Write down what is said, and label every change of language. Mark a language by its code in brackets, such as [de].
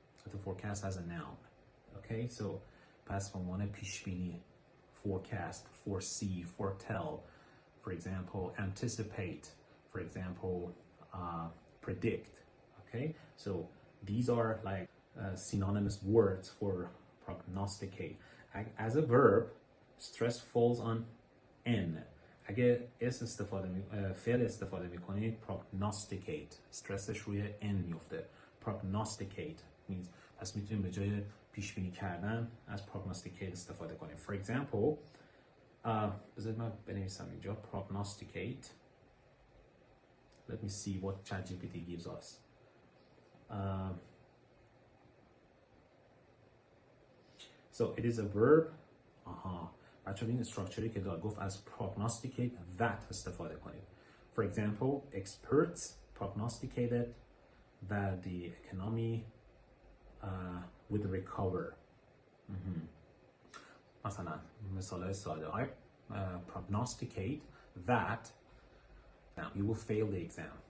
[en] To forecast as a noun, okay? So [fa] پس به عنوان پیش بینی, [en] forecast, foresee, foretell, for example, anticipate, for example, predict, okay? So these are like synonymous words for prognosticate. As a verb, stress falls on N. [fa] اگه فعل استفاده میکنید prognosticate, استرسش روی N میفته. [en] prognosticate means [fa] پس میتونیم به جای پیش بینی کردن از prognosticate استفاده کنیم. [en] For example, [fa] بذارید من بنویسم اینجا prognosticate. [en] Let me see what ChatGPT gives us. So it is a verb. [fa] بچه این استراکچری که داد گفت از prognosticate that استفاده کنید. [en] For example, experts prognosticated that the economy would recover. [fa] مثلا مثال ساده. [en] I prognosticate that now you will fail the exam.